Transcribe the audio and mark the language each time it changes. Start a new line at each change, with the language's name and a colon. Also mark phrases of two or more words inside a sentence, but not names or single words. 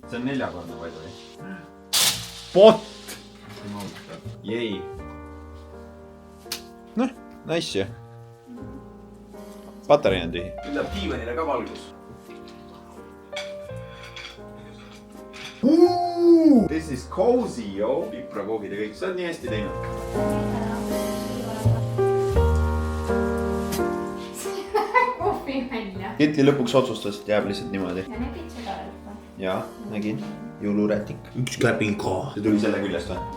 Estonian: See on 4-kordne vaid või? Pot! Jei. Noh, nice jah. Patarei on tühi. Nüüd läheb diivanile ka valgus.
English: This is cozy,
Estonian: yo. Piprakoogid ja kõik. Sa oled nii hästi teinud. Ketli lõpuks otsustas, et jääb lihtsalt niimoodi. Ja nägid seda rõhva? Jaa, nägin. Jõulurätik. Üks käping ka. See tuli selle küljest või?